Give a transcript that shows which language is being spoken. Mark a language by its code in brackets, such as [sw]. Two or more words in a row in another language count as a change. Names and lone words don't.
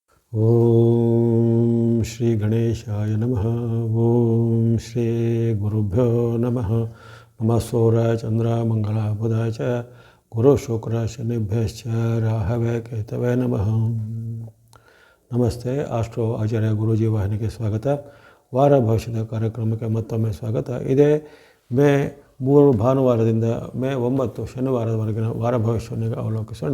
[sa] ಓಂ ಶ್ರೀ ಗಣೇಶಾಯ ನಮಃ. ಓಂ ಶ್ರೀ ಗುರುಭ್ಯೋ ನಮಃ. ನಮಃ ಸೂರ್ಯಾಯ ಚಂದ್ರ ಮಂಗಳ ಬುಧಾಯ ಚ ಗುರು ಶುಕ್ರ ಶನಿಭ್ಯಶ್ಚ ರಾಹವೇ ಕೇತವೇ ನಮಃ. [kn] ನಮಸ್ತೆ. ಆಸ್ಟ್ರೋ ಆಚಾರ್ಯ ಗುರೂಜಿ ವಾಹಿನಿಗೆ ಸ್ವಾಗತ. ವಾರ ಭವಿಷ್ಯದ ಕಾರ್ಯಕ್ರಮಕ್ಕೆ ಮತ್ತೊಮ್ಮೆ ಸ್ವಾಗತ. ಇದೇ ಮೇ 3 ಭಾನುವಾರದಿಂದ ಮೇ 9 ಶನಿವಾರದವರೆಗಿನ ವಾರ ಭವಿಷ್ಯವನ್ನು ಅವಲೋಕಿಸೋಣ.